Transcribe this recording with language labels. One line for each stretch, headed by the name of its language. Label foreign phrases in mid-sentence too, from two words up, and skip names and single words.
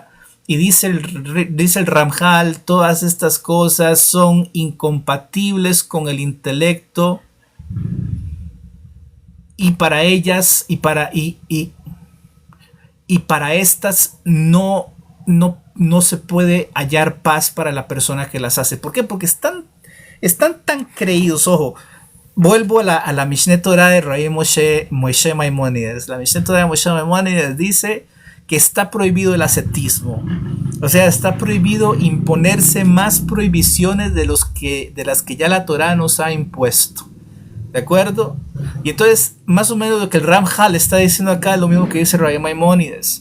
Spanish: Y dice el Ramjal, todas estas cosas son incompatibles con el intelecto y para ellas y para estas no se puede hallar paz para la persona que las hace. ¿Por qué? Porque están tan creídos. Ojo, vuelvo a la Mishneh Torah de Rabbi Moshe Maimónides. La Mishneh Torah de Moshe Maimónides dice que está prohibido el ascetismo. O sea, está prohibido imponerse más prohibiciones de las que ya la Torah nos ha impuesto. ¿De acuerdo? Y entonces, más o menos lo que el Ramjal está diciendo acá es lo mismo que dice Rabbi Maimónides.